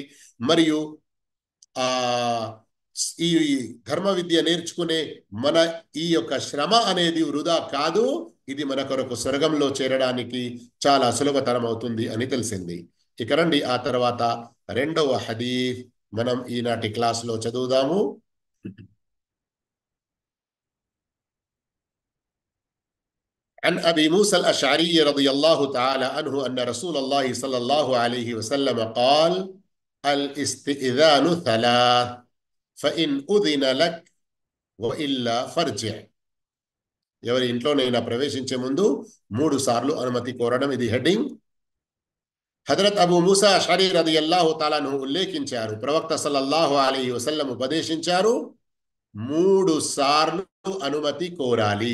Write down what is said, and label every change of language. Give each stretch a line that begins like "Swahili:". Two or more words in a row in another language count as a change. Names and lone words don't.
Telugu: మరియు ఆ ఈ ధర్మ విద్య నేర్చుకునే మన ఈ యొక్క శ్రమ అనేది వృధా కాదు, ఇది మన కొరకు స్వర్గంలో చేరడానికి చాలా సులభతరం అవుతుంది అని తెలిసింది. ఇక రండి ఆ తర్వాత రెండవ హదీస్ మనం ఈనాటి క్లాసులో చదువుదాము.
Arabic: عن أبي موسى الأشعري رضي الله تعالى عنه أن رسول الله صلى الله عليه وسلم قال: الاستئذان ثلاث فإن أذن لك وإلا فارجع.
Telugu: ఎవరి ఇంట్లోనైనా ప్రవేశించే ముందు 3 సార్లు అనుమతి కోరడం, ఇది హెడ్డింగ్. హజరత్ అబూ మూసా అష్అరీ
Arabic: رضي الله تعالى عنه
Telugu: ఉల్లేఖించారు, ప్రవక్త
Arabic: صلى الله عليه وسلم
Telugu: ఉపదేశించారు, 3 సార్లు అనుమతి కోరాలి.